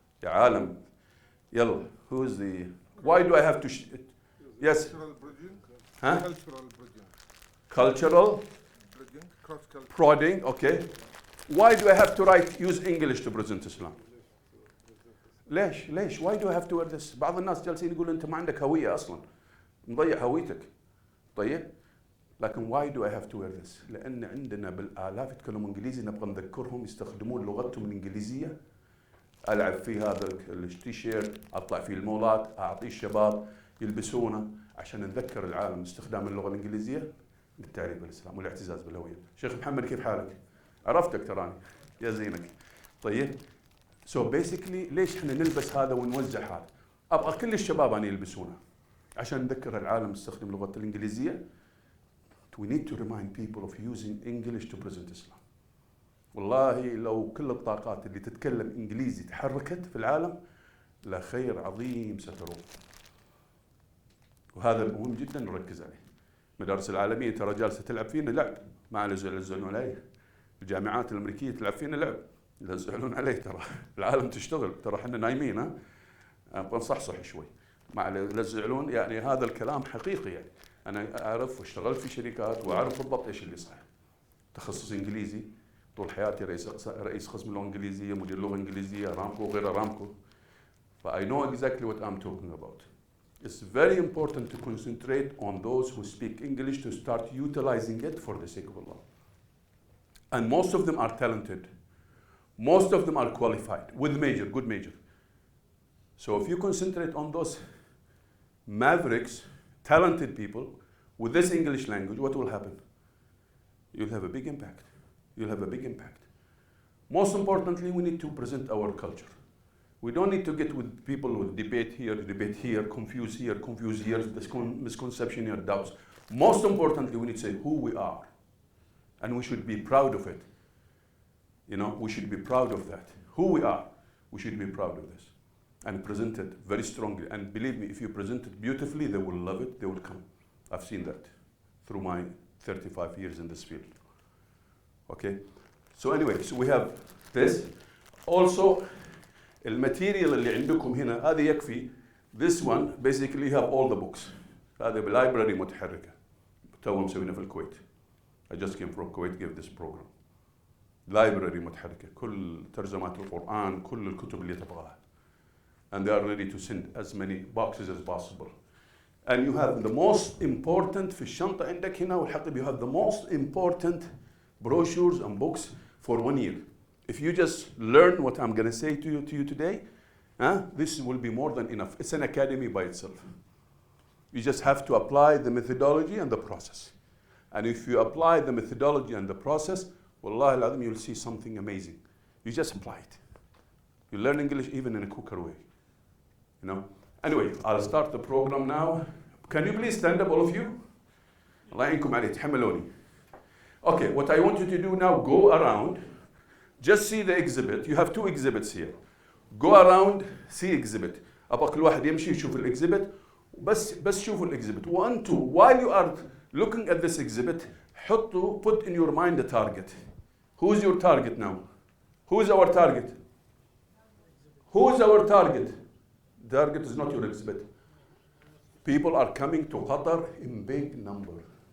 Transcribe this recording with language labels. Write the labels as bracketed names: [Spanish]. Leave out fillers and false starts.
[Arabic] العالم. يلا. [English] Who's the? Why do I have to? Yes. Cultural bridging. Huh? Cultural bridging. Cultural Bridging. Cross-cultural. prodding. Okay. Why do I have to use English to present Islam? [Arabic] ليش؟ [English] Why do I have to wear this? [Arabic] بعض الناس جالسين يقولوا أنت ما عندك هوية أصلاً. مضيع هويتك. طيب. لكن [English] why do I have to wear this? [Arabic] لأن عندنا بالآلاف يتكلمون إنجليزي، نبغى نذكرهم يستخدمون لغتهم الإنجليزية. ألعب في هذا التيشيرت، أطلع في المولات، أعطيه الشباب يلبسونه عشان نذكر العالم استخدام اللغة الإنجليزية. بالتعريف بالإسلام والاعتزاز بالهوية. شيخ محمد كيف حالك؟ عرفتك تراني يا زينك. طيب [English] so basically [Arabic] ليش احنا نلبس هذا ونوزع هذا؟ ابغى كل الشباب أن يلبسونه عشان نذكر العالم يستخدم اللغة الإنجليزية. [English] We need to remind people of using English to present Islam. [Arabic] والله لو كل الطاقات اللي تتكلم إنجليزي تحركت في العالم لا خير عظيم ستروه. وهذا مهم جدا نركز عليه. المدارس العالمية ترى جالسة تلعب فينا لعب، ما يلزعلون عليه. الجامعات الأمريكية تلعب فينا لعب، يلزعلون عليه ترى. العالم تشتغل، ترى احنا نايمين ها. بنصحصح شوي. ما يلزعلون يعني هذا الكلام حقيقي يعني. أنا أعرف واشتغلت في شركات وأعرف بالضبط إيش اللي صح. تخصص إنجليزي، طول حياتي رئيس قسم اللغة الإنجليزية، مدير لغة إنجليزية، أرامكو وغير أرامكو. [English] I know exactly what I'm talking about. It's very important to concentrate on those who speak English to start utilizing it for the sake of Allah. And most of them are talented. Most of them are qualified with major, good major. So if you concentrate on those mavericks, talented people with this English language, what will happen? You'll have a big impact. You'll have a big impact. Most importantly, we need to present our culture. We don't need to get with people with debate here, confuse here, misconception here, doubts. Most importantly, we need to say who we are. And we should be proud of it. You know, we should be proud of that. Who we are, we should be proud of this. And present it very strongly. And believe me, if you present it beautifully, they will love it, they will come. I've seen that through my 35 years in this field. Okay? So anyway, so we have this. Also, [Arabic] الماتيريال اللي عندكم هنا هذا يكفي. [English] This one basically have all the books. [Arabic] هذا بلايبراري متحركة. تو مسوينها في الكويت. [English] I just came from Kuwait to give this program. [Arabic] لايبراري متحركة. كل ترجمات القرآن، كل الكتب اللي تبغاها. [English] And they are ready to send as many boxes as possible. And you have the most important [Arabic] في الشنطة عندك هنا والحقيبة [English] you have the most important brochures and books for 1 year. If you just learn what I'm going to say to you today, this will be more than enough. It's an academy by itself. You just have to apply the methodology and the process. And if you apply the methodology and the process, [Arabic] Wallah al-Azim, [English] you'll see something amazing. You just apply it. You learn English even in a quicker way. You know? Anyway, I'll start the program now. Can you please stand up, all of you? [Arabic] Allah يعينكم عليه, تحملوني. [English] Okay, what I want you to do now, go around. Just see the exhibit. You have 2 exhibits here. Go around, see exhibit. [Arabic] أبغى كل واحد يمشي يشوف الexhibit. بس شوفوا الexhibit. وأنتوا, [English] while you are looking at this exhibit, put in your mind a target. Who's your target now? Who's our target? Who's our target? Target is not your exhibit. People are coming to Qatar in big number.